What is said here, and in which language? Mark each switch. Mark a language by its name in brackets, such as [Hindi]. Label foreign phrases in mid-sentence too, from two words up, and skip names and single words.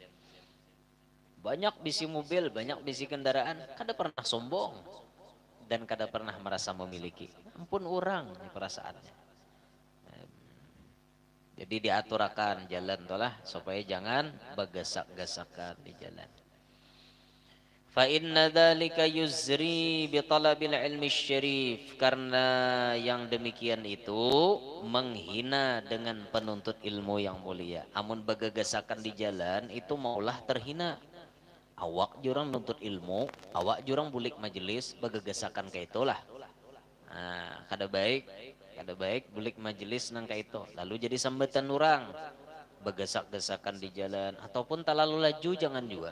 [Banjar] Banyak bisi mobil, banyak bisi kendaraan, kada pernah sombong dan kada pernah merasa memiliki. Ampun orang perasaannya. Jadi diaturakan jalan tolah supaya jangan bagasak-gasakan di jalan. [Arabic] فإن ذلك يزري بطالب العلم الشريف, [Banjar] karena yang demikian itu menghina dengan penuntut ilmu yang mulia. Amun bagagasakan di jalan itu maulah terhina. Awak jurang nuntut ilmu, awak jurang bulik majelis, bagagasakan kayak itulah. Nah, kada baik bulik majelis nang kayak itu. Lalu jadi sambatan orang, bagasak-gasakan di jalan, ataupun terlalu laju jangan juga.